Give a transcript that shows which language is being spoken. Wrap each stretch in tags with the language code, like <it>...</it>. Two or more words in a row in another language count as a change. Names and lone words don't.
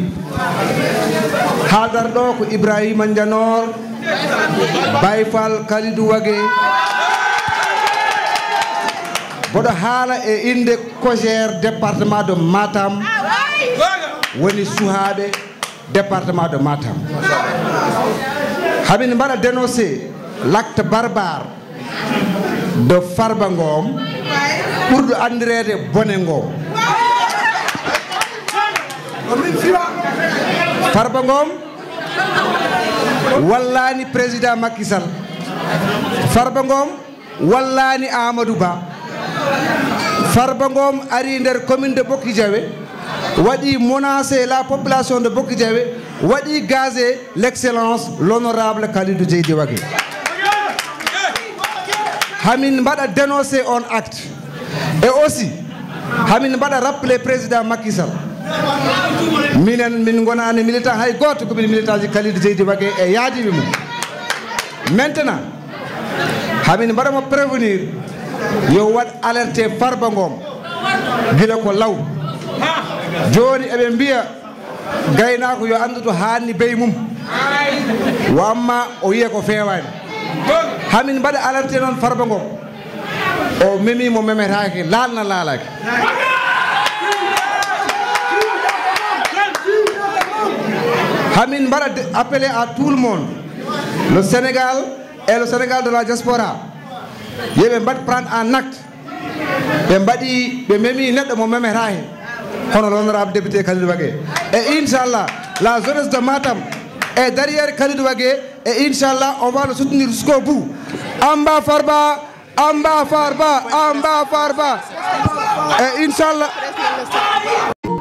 <ff>Haadar ɗo ko Ibrahima Ndianor Bayfal Kalidou Wague boɗo haala e inde COJER</ff> <fr>département de</fr> <ff>Matam woni suhaɓe</ff> <fr>département de</fr> <ff>Matam. Hamin mbaɗa</ff> <fr>dénoncé l'acte barbare de</fr> <ff>Farba Ngom ɓurɗo andirede bone ngo. Farba Ngom wallani président Macky Sall. Farba Ngom wallani Amadou Ba Farba Ngom ari nder</ff> <fr>commune de</fr> <ff>Bokki Diawé waɗi</ff> <fr>menacé la population de</fr> <ff>Bokki Diawé waɗi</ff> <fr>gazé l'excellence l'honorable</fr> <ff>Kalidou Djeydi Wagué hamin mbaɗa dénoncé on</ff> <fr>acte et aussi</fr> <ff>hamin mbaɗa</ff> <fr>rappelé président</fr> <ff>Macky Sall minen min gonani militant hay goto komin militant ji Kalidou Djeydi Wagué e yaadiɓe mum maintenant hamin mbaɗamo prévenir yo waɗ alerté Farba Ngom gila ko law joni eɓe mbiya gaynako yo andu to hanni bey mum wo amma o wiye ko fewani hamin mbaɗa alerté noon Farba Ngom o memimo memetake laalna laalake hamin mbaɗa</ff> <fr>appelé à tout le monde le Sénégal et le Sénégal de la diaspora</fr> <ff>yeɓe mbaɗ</ff> <fr>prendre en acte</fr> <ff>ɓe mbaɗi ɓe memi neɗɗo mo memeta hen hono</ff> <fr>l'honorable député Kalidou Wagué et inchallah la jeunesse de Matam est derrière Kalidou Wagué et inchallah on va le soutenir jusqu'au bout. Amba Farba et inchallah</fr>